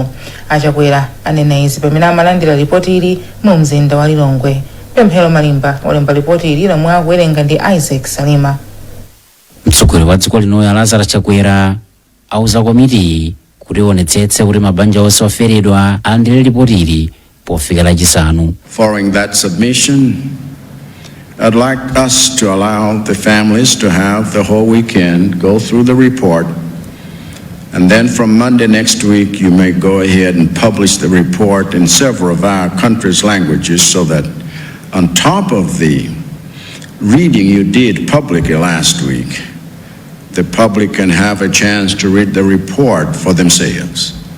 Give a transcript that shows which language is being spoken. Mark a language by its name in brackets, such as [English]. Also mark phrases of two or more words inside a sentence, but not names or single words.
[Nyanja] Achakwera anena izi pamene amalandira ripoti ili mu mzinda wa Lilongwe. Pemphero Malimba olemba ripoti ili lomwe akuwerenga ndi Isaac Salima. Mtsogoleri wa dziko lino ya Lazarus Chakwera auza komiti kuti ionetsetse kuti mabanja onse oferedwa alandire ripoti ili pofika lachisanu. [English] Following that submission, I'd like us to allow the families to have the whole weekend go through the report, and then from Monday next week you may go ahead and publish the report in several of our country's languages, so that on top of the reading you did publicly last week, the public can have a chance to read the report for themselves.